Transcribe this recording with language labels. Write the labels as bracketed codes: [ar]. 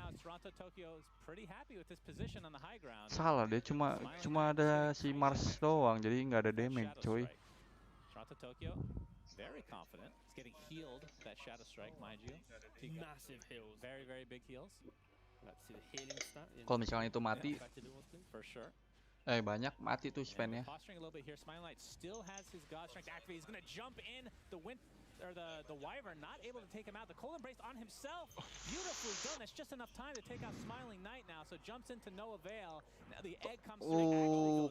[en] Toronto Tokyo is pretty happy with this position on the high ground. [id] Salah, dia cuma ada si Mars doang, jadi nggak ada damage, coy. [en] Toronto Tokyo very confident. He's getting healed that Shadow Strike, mind you. Massive heals. Very, very big heals. Let's see the healing stat. [id] Kalau misalnya itu mati, [en] for sure. [id] Banyak mati tuh Sven-nya. [en] Posturing a little bit here. Smiling Knight still has his God Strength activated. He's going to jump in the Wyvern, not able to take him out. The Cold Embrace on himself. Beautifully done. That's just enough time to take out Smiling Knight now. So jumps into no avail. Now the egg comes through.